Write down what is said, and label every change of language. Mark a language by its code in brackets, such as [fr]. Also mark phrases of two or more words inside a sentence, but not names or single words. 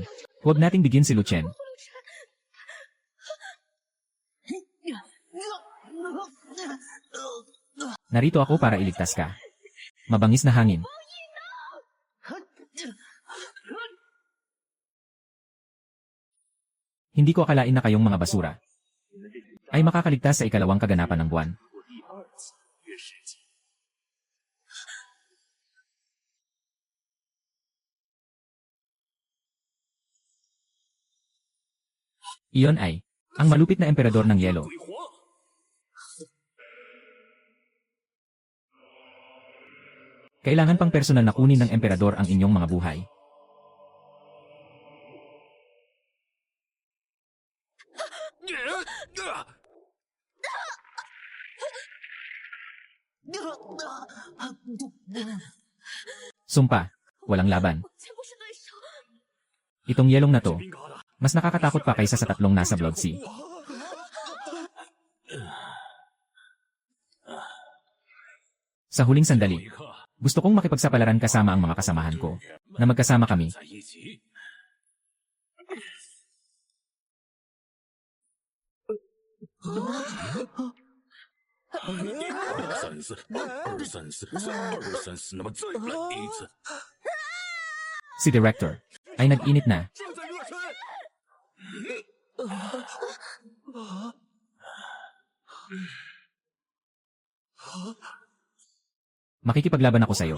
[tl] Huwag nating bigyan si Luchen. Narito ako para iligtas ka. Mabangis na hangin. Hindi ko akalain na kayong mga basura. ay makakaligtas sa ikalawang kaganapan ng buwan. [zh] 第二次约时节， [tl] Iyon ay, ang malupit na emperador ng yelo. [zh] 鬼皇， [tl] Kailangan pang personal na kunin ng emperador ang inyong mga buhay. Sumpa, walang laban. [zh] 我才不是对手。 [tl] Itong yelong na to, [zh] 冰疙瘩， [tl] mas nakakatakot pa kaysa sa tatlong nasa Blood Sea. Sa huling [zh] 最后 [tl] sandali, [zh] 一刻 [tl] gusto kong makipagsapalaran kasama ang mga kasamahan ko, na magkasama kami. [zh] 在一起。234，234，234，那么再来一次。 [tl] Si Director, ay nag-init na. [zh] 正在热身。 [tl] Makikipaglaban ako sa'yo.